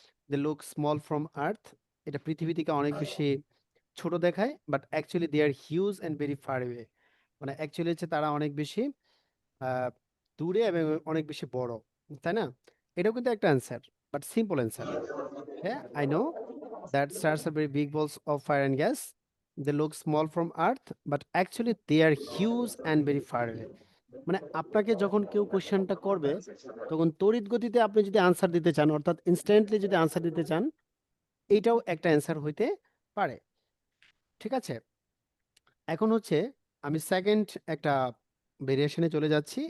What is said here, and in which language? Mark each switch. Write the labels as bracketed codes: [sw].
[en] They look small from earth. [bn] এটা পৃথিবী থেকে অনেক বেশি ছোট দেখায়, [en] But actually they are huge and very far way. [bn] মানে অ্যাকচুয়ালি হচ্ছে তারা অনেক বেশি আহ, দূরে এবং অনেক বেশি বড়, তাই না? এটাও কিন্তু একটা অ্যান্সার, [en] But simple answer. হ্যাঁ, I know that stars are very big balls of fire and gas, they look small from earth but actually they are huge and very far away. [bn] মানে আপনাকে যখন কেউ কোশ্চেনটা করবে তখন তড়িৎ গতিতে আপনি যদি আনসার দিতে চান, অর্থাৎ ইনস্ট্যান্টলি যদি আনসার দিতে চান, এইটাও একটা অ্যান্সার হইতে পারে। ঠিক আছে, এখন হচ্ছে আমি সেকেন্ড একটা ভেরিয়েশনে চলে যাচ্ছি।